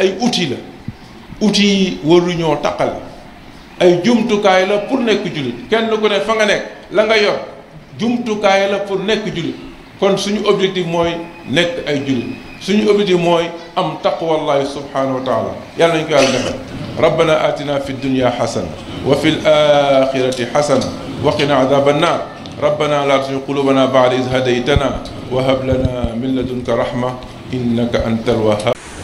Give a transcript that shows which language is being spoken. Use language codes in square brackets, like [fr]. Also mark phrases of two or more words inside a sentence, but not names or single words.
[wo] ay outil la outil yi waruñoo taqal ay jumtukaay la pour nekk jullit kenn ku ne fa nga nekk la nga yor jumtukaay la pour nekk jullit kon suñu objectif mooy nekk ay jullit suñu objectif mooy am [ar] تقوى الله سبحانه وتعالى [wo] yàlla nañu ko yàlla defal [ar] ربنا آتنا في الدنيا حسنة وفي الآخرة حسنة وقنا عذاب النار ربنا لا تزغ قلوبنا بعد إذ هديتنا وهب لنا من لدنك رحمة إنك أنت الوهاب